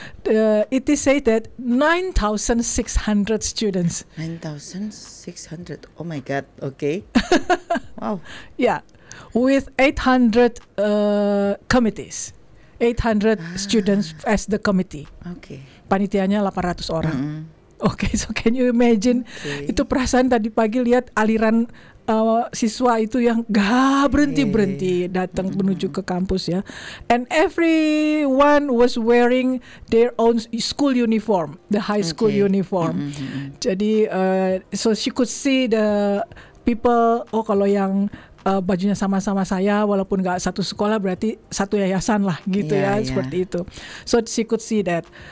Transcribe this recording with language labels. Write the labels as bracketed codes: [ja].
[en] It is said that 9,600 students. 9,600. Oh my God. Okay. Wow. Yeah, with 800 committees. 800 students as the committee. Okay. [id] Panitianya 800 orang. [en] Okay, so can you imagine? [id] Itu perasaan tadi pagi lihat aliran siswa itu yang gak berhenti datang menuju ke kampus ya. [en] And everyone was wearing their own school uniform, the high school uniform. [id] Jadi [en] so she could see the people, [id] oh kalau yang bajunya sama-sama saya, walaupun nggak satu sekolah berarti satu yayasan lah gitu seperti itu. [en] So she could see that.